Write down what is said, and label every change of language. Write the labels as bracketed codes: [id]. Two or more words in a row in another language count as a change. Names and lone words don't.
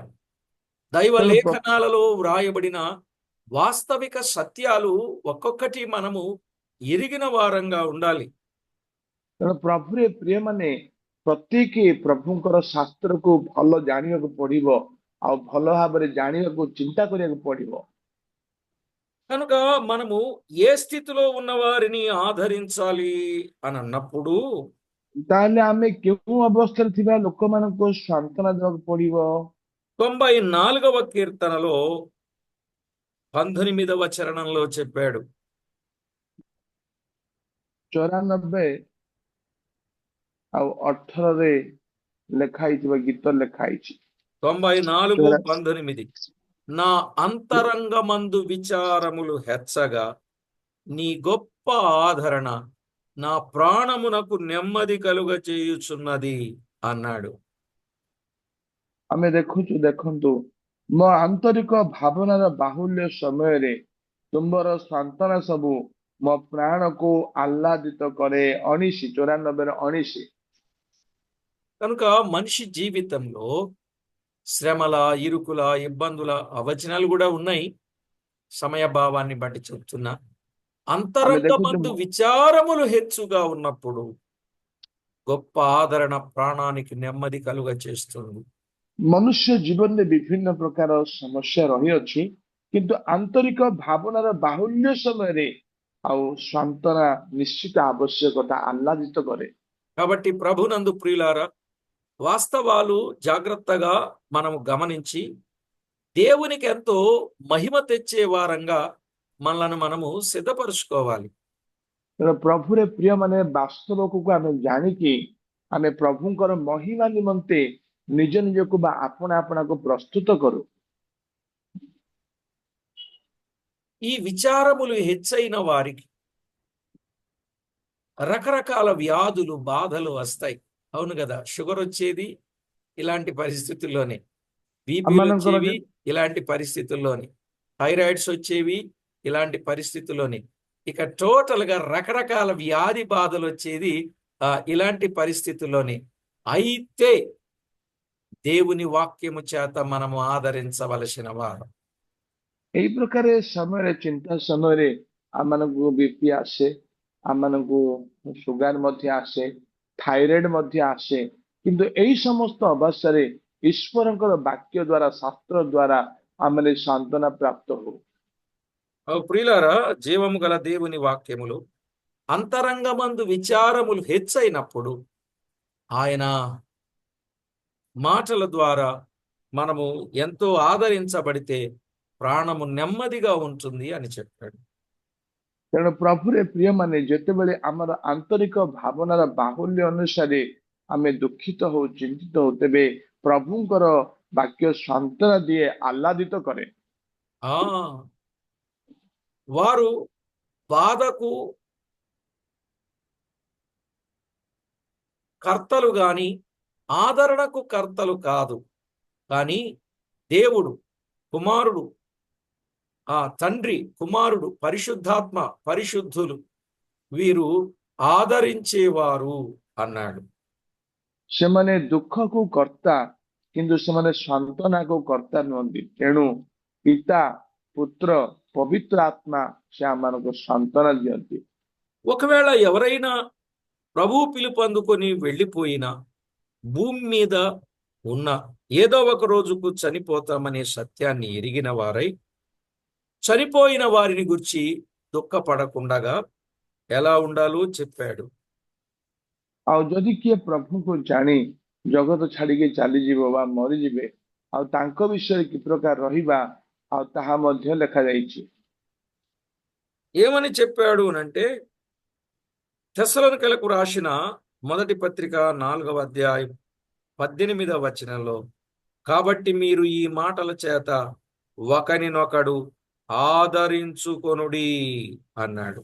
[te] దైవ [or] ତେଣୁ [te] లేఖనాలలో వ్రాయబడిన వాస్తవిక సత్యాలు ఒక్కొక్కటి మనము ఎరిగిన వారంగా ఉండాలి. [or] ପ୍ରଭୁରେ ପ୍ରିୟମାନେ ପ୍ରତ୍ୟେକ ପ୍ରଭୁଙ୍କର ଶାସ୍ତ୍ରକୁ ଭଲ ଜାଣିବାକୁ ପଡିବ, ଆଉ ଭଲ ଭାବରେ ଜାଣିବାକୁ ଚିନ୍ତା କରିବାକୁ ପଡିବ। [te] కనుక మనము ఏ స్థితిలో ఉన్న వారిని ఆదరించాలి అని అన్నప్పుడు [or] ତାହେଲେ ଆମେ କେଉଁ ଅବସ୍ଥାରେ ଥିବା ଲୋକମାନଙ୍କୁ ସାନ୍ତ୍ୱନା ଦେବାକୁ ପଡିବ? [te] 94వ కీర్తనలో 19వ చరణంలో చెప్పాడు. [or] 94 ଆଉ 18ରେ ଲେଖା ହେଇଥିବା ଗୀତ ଲେଖା ହେଇଛି। 94:19. [te] నా అంతరంగమందు విచారములు హెచ్చగా నీ గొప్ప ఆదరణ నా ప్రాణమునకు నెమ్మది కలుగ చేయుచున్నది అన్నాడు. [or] ଆମେ ଦେଖନ୍ତୁ, ମୋ ଆନ୍ତରିକ ଭାବନାର ବାହୁଲ୍ୟ ସମୟରେ ତୁମର ସାନ୍ତ୍ୱନା ସବୁ ମୋ ପ୍ରାଣକୁ ଆହ୍ଲାଦିତ କରେ। 94:19। [te] కనుక మనిషి జీవితంలో శ్రమల, ఇరుకుల, ఇబ్బందుల అవచనాలు కూడా ఉన్నాయి. సమయభావాన్ని బట్టి చెప్తున్నా. [or] ଆମେ [te] అంతరంగమందు [or] ଦେଖୁଛୁ [te] విచారములు హెచ్చుగా ఉన్నప్పుడు గొప్ప ఆదరణ ప్రాణానికి నెమ్మది కలుగ చేస్తుంది. [or] ମନୁଷ୍ୟ ଜୀବନରେ ବିଭିନ୍ନ ପ୍ରକାର ସମସ୍ୟା ରହିଅଛି, କିନ୍ତୁ ଆନ୍ତରିକ ଭାବନାର ବାହୁଲ୍ୟ ସମୟରେ ଆଉ ସାନ୍ତ୍ୱନା ନିଶ୍ଚିତ ଆବଶ୍ୟକତା ଆହ୍ଲାଦିତ କରେ। [te] కాబట్టి ప్రభునందు ప్రియులారా, వాస్తవాలు జాగ్రత్తగా మనము గమనించి దేవునికి ఎంతో మహిమ తెచ్చే వారంగా మనలను మనము సిద్ధపరుచుకోవాలి. [or] ତେଣୁ ପ୍ରଭୁରେ ପ୍ରିୟମାନେ ବାସ୍ତବକୁ ଆମେ ଜାଣିକି ଆମେ ପ୍ରଭୁଙ୍କର ମହିମା ନିମନ୍ତେ ନିଜ ନିଜକୁ ବା ଆପଣାକୁ ପ୍ରସ୍ତୁତ କରୁ। [te] ఈ విచారములు హెచ్చైన వారికి రకరకాల వ్యాధులు బాధలు వస్తాయి. అవును కదా, షుగర్ వచ్చేది ఇలాంటి పరిస్థితుల్లోనే, బీపీలు [or] ଆମମାନଙ୍କର [te] వచ్చేవి ఇలాంటి పరిస్థితుల్లోనే, థైరాయిడ్స్ వచ్చేవి ఇలాంటి పరిస్థితుల్లోనే, ఇక టోటల్ గా రకరకాల వ్యాధి బాధలు వచ్చేది ఇలాంటి పరిస్థితుల్లోనే. అయితే దేవుని వాక్యము చేత మనము ఆదరించవలసిన వారు. [or] ଏଇ ପ୍ରକାର ସମୟରେ ଚିନ୍ତା ସମୟରେ ଆମମାନଙ୍କୁ ବିପି ଆସେ, ଆମମାନଙ୍କୁ ସୁଗାର ମଧ୍ୟ ଆସେ, ଥାଇରଏଡ ମଧ୍ୟ ଆସେ। କିନ୍ତୁ ଏଇ ସମସ୍ତ ଅବସ୍ଥାରେ ଈଶ୍ୱରଙ୍କର ବାକ୍ୟ ଦ୍ଵାରା, ଶାସ୍ତ୍ର ଦ୍ଵାରା ଆମେ ସାନ୍ତ୍ୱନା ପ୍ରାପ୍ତ ହଉ। [te] ప్రియులారా, జీవము గల దేవుని వాక్యములు అంతరంగమందు విచారములు హెచ్చైనప్పుడు ఆయన మాటల ద్వారా మనము ఎంతో ఆదరించబడితే ప్రాణము నెమ్మదిగా ఉంటుంది అని చెప్పాడు. [or] ତେଣୁ ପ୍ରଭୁରେ ପ୍ରିୟମାନେ, ଯେତେବେଳେ ଆମର ଆନ୍ତରିକ ଭାବନାର ବାହୁଲ୍ୟ ଅନୁସାରେ ଆମେ ଦୁଃଖିତ ହଉ, ଚିନ୍ତିତ ହଉ, ତେବେ ପ୍ରଭୁଙ୍କର ବାକ୍ୟ ସାନ୍ତ୍ୱନା ଦିଏ, ଆହ୍ଲାଦିତ କରେ। [te] ఆ వారు బాధకు కర్తలు గాని ఆదరణకు కర్తలు కాదు, కానీ దేవుడు, కుమారుడు, తండ్రి, కుమారుడు, పరిశుద్ధాత్మ, పరిశుద్ధులు వీరు ఆదరించేవారు అన్నాడు. [or] ସେମାନେ ଦୁଃଖକୁ କର୍ତ୍ତା, କିନ୍ତୁ ସେମାନେ ସାନ୍ତ୍ୱନାକୁ କର୍ତ୍ତା ନୁହନ୍ତି। ତେଣୁ ପିତା, ପୁତ୍ର, ପବିତ୍ର ଆତ୍ମା ସେ ଆମମାନଙ୍କୁ ସାନ୍ତ୍ୱନା ଦିଅନ୍ତି। [te] ఒకవేళ ఎవరైనా ప్రభు పిలుపు అందుకొని వెళ్ళిపోయినా, భూమి మీద ఉన్న ఏదో ఒక రోజుకు చనిపోతామనే సత్యాన్ని ఎరిగిన వారై చనిపోయిన వారిని గురించి దుఃఖపడకుండగా ఎలా ఉండాలో చెప్పాడు. [or] ଆଉ ଯଦି କିଏ ପ୍ରଭୁଙ୍କୁ ଜାଣି ଜଗତ ଛାଡିକି ଚାଲିଯିବ ବା ମରିଯିବେ, ଆଉ ତାଙ୍କ ବିଷୟରେ କି ପ୍ରକାର ରହିବା, ଆଉ ତାହା ମଧ୍ୟ ଲେଖାଯାଇଛି। [te] ఏమని చెప్పాడు అనంటే, తెస్సలోనికలకు రాసిన మొదటి పత్రిక 4వ అధ్యాయం 18వ వచనంలో, కాబట్టి మీరు ఈ మాటల చేత ఒకనినొకడు ఆదరించుకొనుడి అన్నాడు.